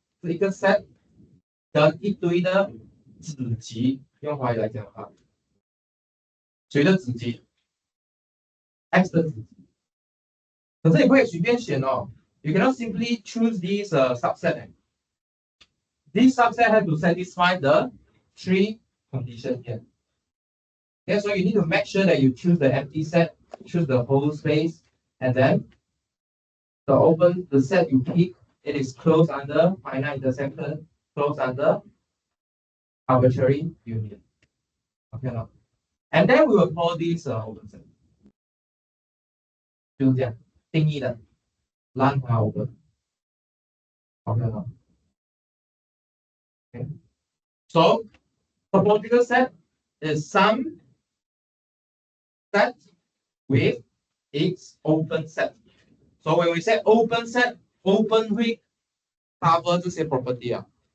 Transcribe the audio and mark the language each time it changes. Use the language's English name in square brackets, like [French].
[Chinese] 是一个 set 的一堆的子集，用华语来讲的话，谁的子集 ？X 的子集。可是你不可以随便选哦。 [English] You cannot simply choose these subset. This subset has to satisfy the three conditions here. Okay, so you need to make sure that you choose the empty set, choose the whole space, and then the set you pick, it is closed under finite intersection, closed under arbitrary union. Okay, now, and then we will call this open set. [Chinese] 就是这样定义的，让它 open。 [English] Okay, now. Okay. So topological set is some set with its open set. So when we say open set, open [Chinese] 会 [English] cover [Chinese] 这些 [English] property 啊。